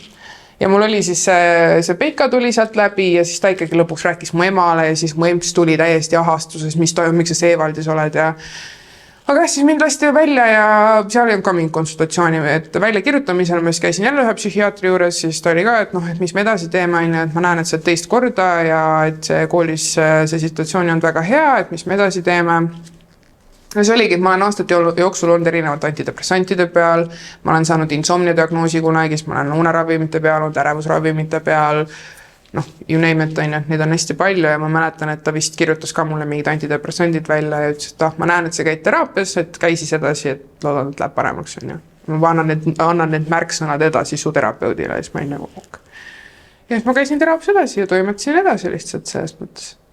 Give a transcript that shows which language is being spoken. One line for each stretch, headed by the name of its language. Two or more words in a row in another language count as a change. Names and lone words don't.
Estonian: Ja mul oli siis see Peika tuli sealt läbi ja siis ta ikkagi lõpuks rääkis mu emale ja siis mu emps tuli täiesti ahastuses, mis toimub, miks sa Seewaldis oled ja aga siis mind lasti välja ja seal ei olnud ka mingit konsultatsiooni, et välja kirjutamisel ma siis käisin jälle ühe psühhiaatri juures, siis ta oli ka, et noh, et mis me edasi teeme, et ma näen, et sa teist korda ja et see koolis see situatsioon on väga hea, et mis me edasi teeme. Ja see oligi, et ma olen aastate jooksul olnud erinevalt antidepressantide peal, ma olen saanud insomnia diagnoosi kunagi, ma olen uneravimite peal, olnud ärevusravimite peal, noh,
English: you name it,
Estonian: neid on hästi palju ja ma mäletan, et ta vist kirjutas ka mulle mingid antidepressandid välja ja ütles, et ma näen, et sa käid teraapias, et käi siis edasi, et loodan, et läheb paremaks. On ju. Ma annan need märksõnad edasi su terapeudile ja siis ma olin nagu ok. Ja siis ma käisin teraapias edasi ja toimetasin edasi lihtsalt selles mõttes.